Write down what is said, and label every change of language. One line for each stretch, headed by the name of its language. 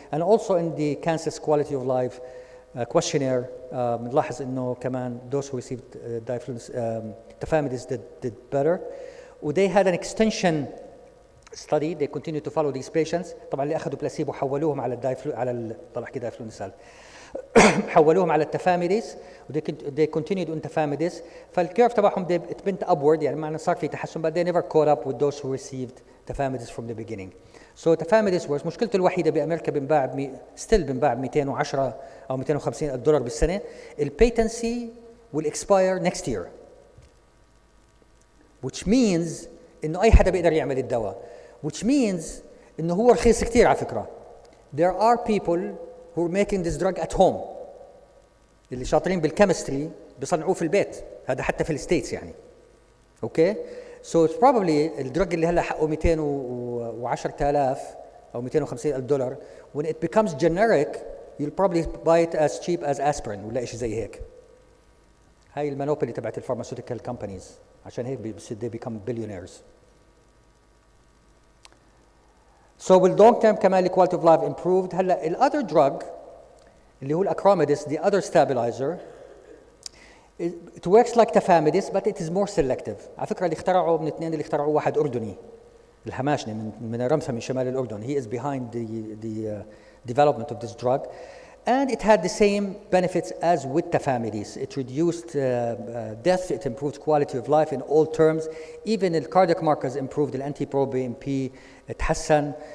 English: And also in the Kansas Quality of Life questionnaire,
Arabic: نلاحظ إنه كمان
English: those who received tafamidis did better. they had an extension study. They continued to follow these patients.
Arabic: طبعا اللي اخذوا بلاسيبو حولوهم على طلع كده دايفلونيسال حولوهم على التفاميديس
English: they continued on tafamidis.
Arabic: فالكيرف تبعهم
English: it went upward
Arabic: يعني معنى صار في تحسن
English: but they never caught up with those who received tafamidis from the beginning. So tafamidis was
Arabic: مشكلته الوحيده بامريكا بنباع still بنباع ب 210 او 250 دولار بالسنه. البيتنسي
English: will expire next year, which means
Arabic: انه اي حدا بيقدر يعمل الدواء,
English: which means
Arabic: انه هو رخيص كثير على فكره.
English: There are people who are making this drug at home.
Arabic: اللي شاطرين بالكيمستري بيصنعوه في البيت, هذا حتى في الستيتس يعني.
English: Okay? So it's probably
Arabic: الدرج اللي هلا حقه 210,000 او 250,000 دولار,
English: when it becomes generic you'll probably buy it as cheap as aspirin
Arabic: ولا شيء زي هيك. هاي المونوبولي تبعت الفارماسيوتيكال كومبانيز, عشان هيك
English: they become billionaires. So with long term كمان quality of life improved.
Arabic: هلا ال
English: other drug
Arabic: اللي هو
English: الأكراميدس, the other stabilizer, it works like tafamidis but it is more selective.
Arabic: على فكرة اللي اخترعوا من اثنين, اللي اخترعوا واحد أردني الهماشني من رمسة من شمال الأردن.
English: He is behind the development of this drug, and it had the same benefits as with tafamidis. It reduced death, it improved quality of life in all terms. Even the cardiac markers improved, the anti-proBNP
Arabic: اتحسن.